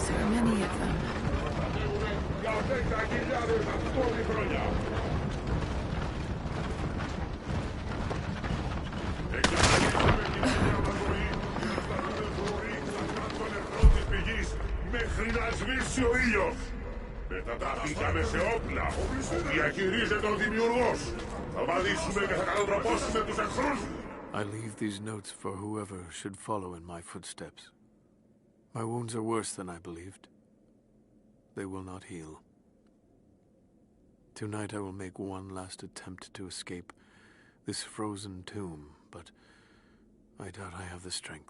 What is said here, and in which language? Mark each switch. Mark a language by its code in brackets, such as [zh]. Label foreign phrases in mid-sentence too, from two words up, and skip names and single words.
[en] many of them. [el] Μέχρι να σβήσει ο ήλιος. Μετά τα πήγαμε σε όπλα. Διαχειρίζεται ο Δημιουργός. Θα βαδίσουμε και θα καλοτροπώσουμε τους εχθρούς. [en] I leave these notes for whoever should follow in my footsteps. My wounds are worse than I believed. They will not heal. Tonight I will make one last attempt to escape this frozen tomb, but I doubt I have the strength.